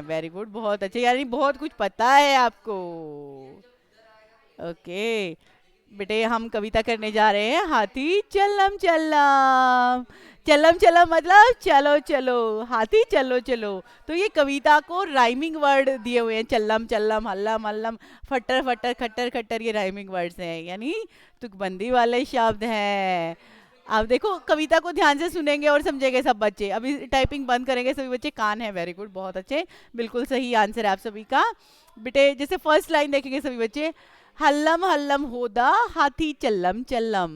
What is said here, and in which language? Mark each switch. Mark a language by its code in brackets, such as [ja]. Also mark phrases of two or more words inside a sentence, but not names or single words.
[en] very good, [hi] बहुत अच्छे, यानी बहुत कुछ पता है आपको। ओके बेटे, हम कविता करने जा रहे हैं, हाथी चलम चलम। चलम चलम मतलब चलो चलो, हाथी चलो चलो। तो ये कविता को [en] rhyming word [hi] दिए हुए हैं, चल्लम चल्लम, हल्लम हल्लम, फटर फटर, खट्टर खट्टर, ये [en] rhyming words [hi] हैं, यानी तुकबंदी वाले शब्द हैं। अब देखो कविता को ध्यान से सुनेंगे और समझेंगे सब बच्चे। अभी टाइपिंग बंद करेंगे सभी बच्चे। कान है, [en] very good, [hi] बहुत अच्छे, बिल्कुल सही आंसर है आप सभी का। बेटे जैसे [en] first line [hi] देखेंगे सभी बच्चे, हल्लम हल्लम होदा, हाथी चल्लम चल्लम।